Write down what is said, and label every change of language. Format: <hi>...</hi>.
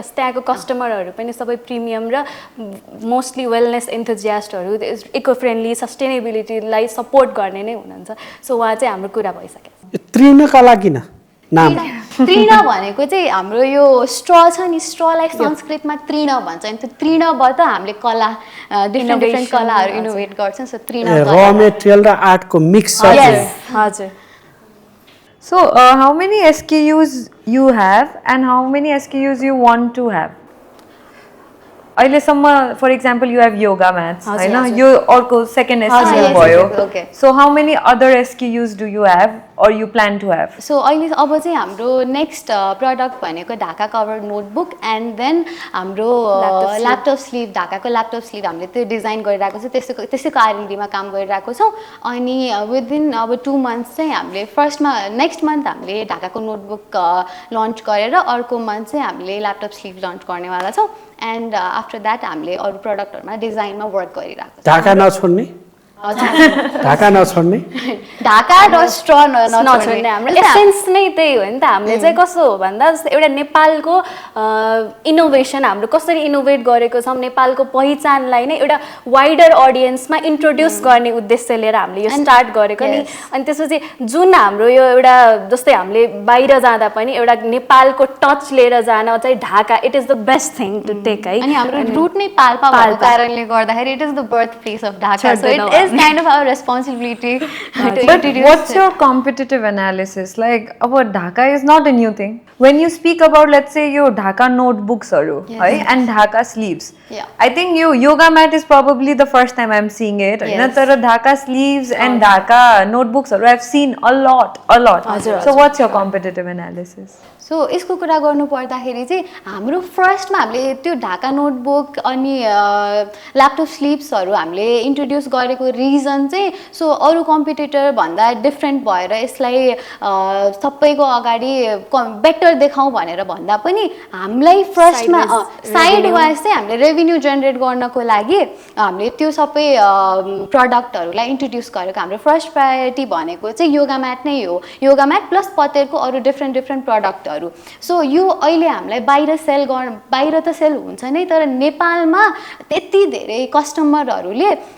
<ne>Plus त्यहाँको कस्टमरहरू पनि सबै प्रिमियम र mostly wellness एन्थुजियास्टहरू eco friendly सस्टेनेबिलिटीलाई support गर्ने नै हुनुहुन्छ सो उहाँ चाहिँ हाम्रो कुरा भइसक्यो त्रिना कला किन नाम त्रिना भनेको चाहिँ हाम्रो यो स्ट्र छ नि स्ट्रलाई संस्कृतमा त्रिना भन्छ अनि त्यो त्रिनाबाट हामीले कला डिफ्रेन्ट डिफ्रेन्ट कलाहरू इनोभेट गर्छौँ सो त्रिना र मेटेरियल र आर्टको मिक्स हजुर</ne> <en>So, how many SKUs you have and how many SKUs you want to have?</en> <ne>अहिलेसम्म</ne> <en>for example you have yoga mats</en> <ne>हैन यो अर्को</ne> <en>second SKU</en> <ne>भयो</ne> <en>so how many other SKUs do you have or you plan to have?</en> <ne>So अहिले अब चाहिँ हाम्रो next product भनेको Dhaka cover notebook</ne> <en>and then</en> <ne>हाम्रो ल्यापटप स्लिभ ढाकाको ल्यापटप स्लिभ हामीले त्यो डिजाइन गरिरहेको छ त्यसैको आरएनडीमा काम गरिरहेको छौँ अनि विदिन अब 2 मन्थ्स चाहिँ हामीले फर्स्टमा नेक्स्ट मन्थ हामीले ढाकाको नोटबुक लन्च गरेर अर्को मन्थ चाहिँ हामीले ल्यापटप स्लिभ लन्च गर्नेवाला छौँ</ne> <en>and after that</en> <ne>हामीले अरू प्रडक्टहरूमा डिजाइनमा वर्क गरिरहेको छौँ ढाका नछोड्ने ढाका नछोड्ने ढाका र स्ट्र नछोड्ने हाम्रो एसेन्स नै त्यही हो नि त हामीले चाहिँ कस्तो हो भन्दा जस्तै एउटा नेपालको इनोभेसन हाम्रो कसरी इनोभेट गरेको छौँ नेपालको पहिचानलाई नै एउटा वाइडर अडियन्समा इन्ट्रोड्युस गर्ने उद्देश्य लिएर हामीले यो स्टार्ट गरेको नि अनि त्यसपछि जुन हाम्रो यो एउटा जस्तै हामीले बाहिर जाँदा पनि एउटा नेपालको टच लिएर जान चाहिँ Dhaka</ne> <en>it is the best thing to take</en> <ne>है अनि हाम्रो रुट नै पाल्पा भएको कारणले गर्दाखेरि</ne> <en>It is the birth place of Dhaka so it is kind of our responsibility to introduce. What's your competitive analysis? Like, about Dhaka is not a new thing. When you speak about, let's say, your Dhaka notebooks right? And Dhaka sleeves. Yeah. I think yoga mat is probably the first time I'm seeing it. Yes. Dhaka sleeves and Dhaka notebooks I've seen a lot. So what's your competitive analysis?</en> <ne>So यसको कुरा गर्नु पर्दाखेरि चाहिँ हाम्रो फर्स्टमा हामीले त्यो Dhaka notebook अनि ल्यापटप स्लिप्सहरू हामीले इन्ट्रोड्युस गरेको रिजन चाहिँ सो अरू कम्पिटिटर भन्दा डिफ्रेन्ट भएर यसलाई सबैको अगाडि बेटर देखाउँ भनेर भन्दा पनि हामीलाई फर्स्टमा साइड वाइज चाहिँ हामीले रेभेन्यू जेनेरेट गर्नको लागि हामीले त्यो सबै प्रडक्टहरूलाई इन्ट्रोड्युस गरेको हाम्रो फर्स्ट प्रायोरिटी भनेको चाहिँ योगा म्याट नै हो योगा म्याट प्लस पतेरको अरू डिफ्रेन्ट प्रडक्टहरू सो यो अहिले हामीलाई बाहिर त सेल हुन्छ नै तर नेपालमा त्यति धेरै कस्टमरहरूले</ne>